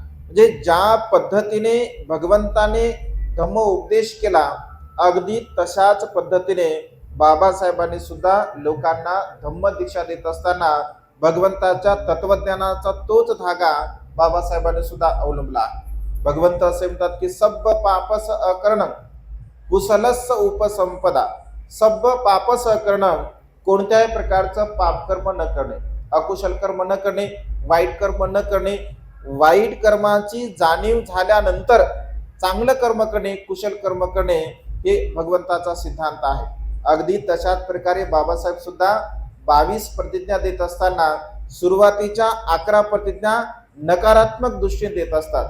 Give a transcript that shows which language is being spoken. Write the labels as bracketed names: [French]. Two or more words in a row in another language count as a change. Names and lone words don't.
[Marathi] म्हणजे ज्या पद्धतीने भगवंताने धम्म उपदेश केला, अगदी तशाच पद्धतीने बाबासाहेबांनी सुद्धा लोकांना धम्म दीक्षा देत असताना भगवंताच्या तत्वज्ञानाचा तोच धागा बाबासाहेबांनी सुद्धा अवलंबला. भगवंत असे म्हणतात की [Pali] सब्ब पापस अकरणम कुशलस्स उपसंपदा. सब्ब पापस अकरणम, [Marathi] कोणत्याही प्रकारचं पापकर्म न करणे, अकुशल कर्म न करणे, वाईट कर्म न करणे, वाईट कर्माची जाणीव झाल्यानंतर चांगलं कर्म करणे, कुशल कर्म करणे, हे भगवंताचा सिद्धांत आहे. अगदी तशाच प्रकारे बाबासाहेब सुद्धा 22 प्रतिज्ञा देत असताना सुरुवातीच्या 11 प्रतिज्ञा नकारात्मक दृष्टीने देत असतात.